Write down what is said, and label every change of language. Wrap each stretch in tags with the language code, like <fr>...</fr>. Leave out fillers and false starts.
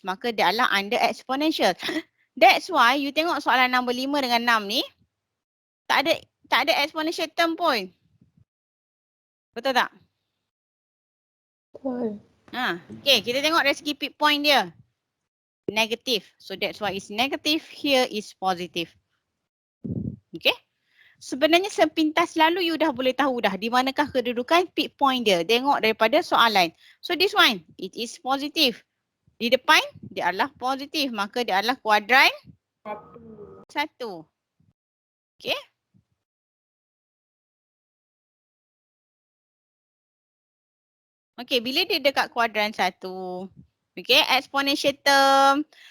<ms>Maka dia adalah under exponential.</ms> <en>That's why</en> <ms>you tengok soalan nombor 5 dengan 6 ni. Tak ada exponential term pun. Betul tak? Betul. Okay, kita tengok dari segi peak point dia. Negative.</ms> <en>So that's why it's negative. Here is positive. Okay.</en> <ms>Sebenarnya sepintas lalu you dah boleh tahu dah di manakah kedudukan peak point dia. Tengok daripada soalan.</ms> <en>So this one, it is positive.</en> <ms>Di depan, dia adalah positif. Maka dia adalah kuadran 1. Okay. Okay, bila dia dekat kuadran 1. Okay, exponential term.</ms>